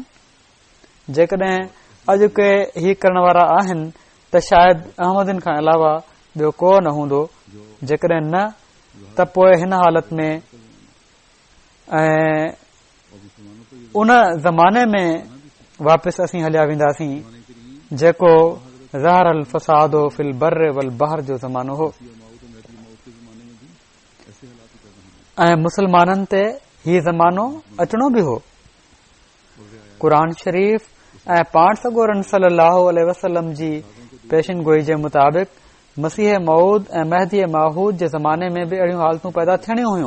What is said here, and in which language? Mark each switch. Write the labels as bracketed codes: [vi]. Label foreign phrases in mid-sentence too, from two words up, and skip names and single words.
[sd] जेकॾहिं अॼु के ही करण वारा आहिनि त शायदि अहमदन खां अलावा ॿियो को न हूंदो। जेकॾहिं न त पोइ हिन हालत में ऐं उन ज़माने में वापसि असीं हलिया वेंदासीं जेको [ar] ظهر الفساد في البر والبحر [sd] जो ज़मानो हो ऐं मुसलमाननि ते ही ज़मानो अचणो बि हो। क़ुर शरीफ़ ऐं पाण सॻोरन [ar] صلى الله عليه وسلم [sd] जी पेशिन गोई जे मुताबिक़ मसीह मऊद ऐं महदी माहूद जे ज़माने में बि अहिड़ियूं हालतूं पैदा थियणियूं हुयूं।